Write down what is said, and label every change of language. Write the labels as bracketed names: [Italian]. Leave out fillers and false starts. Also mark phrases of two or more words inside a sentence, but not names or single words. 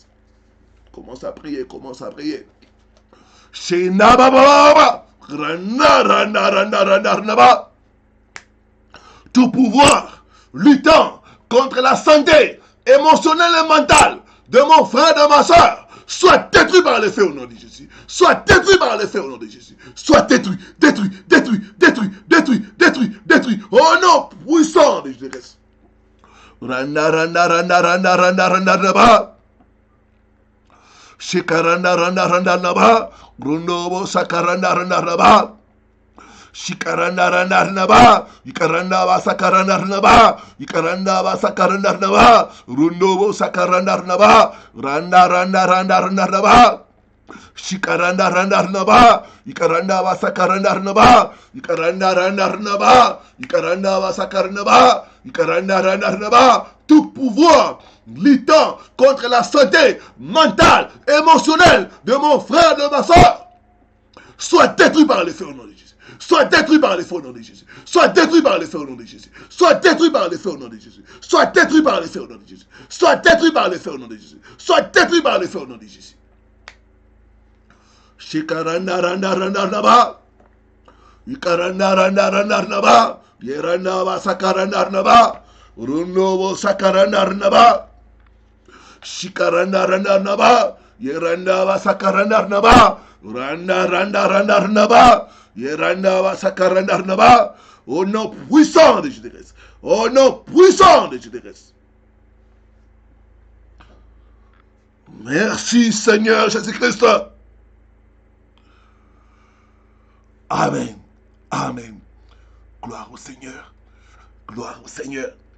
[French] Commence à prier, commence à prier. Tout pouvoir luttant contre la santé émotionnelle et mentale de mon frère, de ma soeur, soit détruit par le feu au nom de Jésus. Soit détruit par le feu au nom de Jésus. Soit détruit, détruit, détruit, détruit, détruit, détruit, détruit. Au nom puissant de Jésus. Randa, randa, randa, randa, randa, randa, randa. Shikaranda, randa, randa, randa. Brundo, sakaranda, randa, randa. Shikaranda, randa, randa. Ikaranda, sakaranda, randa. Ikaranda, sakaranda, randa. Rundo, sakaranda, randa. Randa, randa, randa, randa, randa. Shikaranda, randa, randa. Ikaranda, sakaranda, randa. Ikaranda, randa, randa. Ikaranda, sakaranda, randa. Ikaranda, randa, randa. Tout pouvoir luttant contre la santé mentale, émotionnelle de mon frère, de ma soeur, soit détruit par le feu au nom de Jésus. Soit détruit par le feu au nom de Jésus. Soit détruit par le feu au nom de Jésus. Soit détruit par le feu au nom de Jésus. Soit détruit par le feu au nom de Jésus. Soit détruit par le feu au nom de Jésus. Soit détruit par le feu au nom de Jésus. Shikaranda, randa, randa, randa. Ikaranda, randa, randa, randa. Yeranda, sakaranda, randa. Rundo, sakaranda, randa. Shikaranda, randa, randa. Yeranda, sakaranda, randa. Randa, randa, randa, randa. Yeranda, sakaranda, randa. Au nom puissant de Jésus-Christ. Au nom puissant de Jésus-Christ. Merci Seigneur Jésus-Christ. Amen. Amen. Gloire au Seigneur. Gloire au Seigneur.